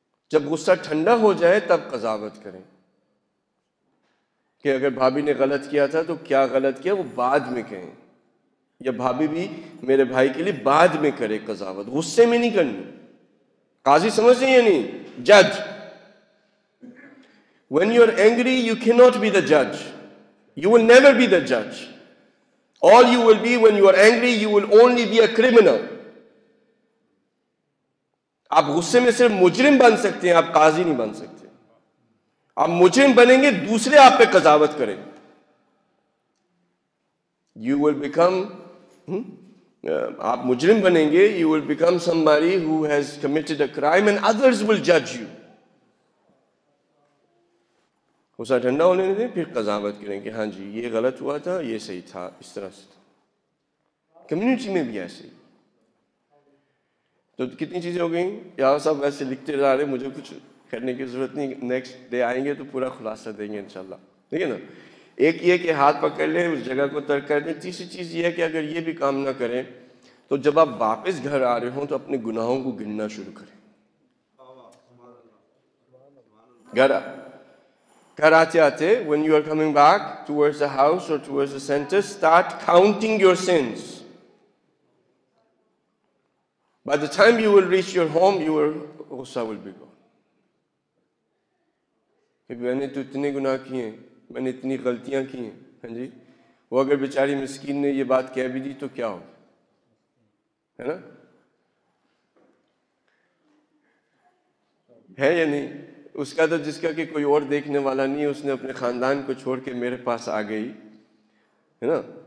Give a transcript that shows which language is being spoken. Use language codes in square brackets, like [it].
[ur] جب غصہ ٹھنڈا ہو جائے تب قضاوت کریں کہ اگر بھابھی نے غلط کیا تھا تو کیا غلط کیا، وہ بعد میں کہیں، یا بھابھی بھی میرے بھائی کے لیے بعد میں کرے قضاوت، غصے میں نہیں کرنی. قاضی سمجھتے ہیں یا نہیں؟ جج. [en] When you are angry, you cannot be the judge. You will never be the judge. All you will be when you are angry, you will only be a criminal. [ur] آپ غصے میں صرف مجرم بن سکتے ہیں، آپ قاضی نہیں بن سکتے. آپ مجرم بنیں گے، دوسرے آپ پہ قضاوت کریں. [en] You will become [ur] آپ مجرم بنیں گے، [en] you will become somebody who has committed a crime and others will judge you. [ur] غصہ ٹھنڈا ہونے دیں، پھر قضاوت کریں کہ ہاں جی یہ غلط ہوا تھا، یہ صحیح تھا، اس طرح سے تھا. کمیونٹی میں بھی ایسے ہی. تو کتنی چیزیں ہو گئیں، یہاں سب ویسے لکھتے جا رہے، مجھے کچھ کرنے کی ضرورت نہیں، نیکسٹ ڈے آئیں گے تو پورا خلاصہ دیں گے انشاءاللہ. ٹھیک ہے نا. ایک یہ کہ ہاتھ پکڑ لیں، اس جگہ کو ترک کر دیں. تیسری چیز یہ ہے کہ اگر یہ بھی کام نہ کریں تو جب آپ واپس گھر آ رہے ہوں تو اپنے گناہوں کو گننا شروع کریں. گھر آتے آتے [en] when you are coming back towards the house or towards the center, start counting your sins. By the time you will reach your home, your غصہ will be gone. [ur] کہ میں نے تو اتنے گناہ کیے ہیں، میں نے اتنی غلطیاں کی ہیں. ہاں جی، وہ اگر بیچاری مسکین نے یہ بات کہہ بھی دی تو کیا ہوگا، ہے نا؟ ہے یا نہیں؟ اس کا تو جس کا کہ کوئی اور دیکھنے والا نہیں ہے، اس نے اپنے خاندان کو چھوڑ کے میرے پاس آ گئی، ہے نا.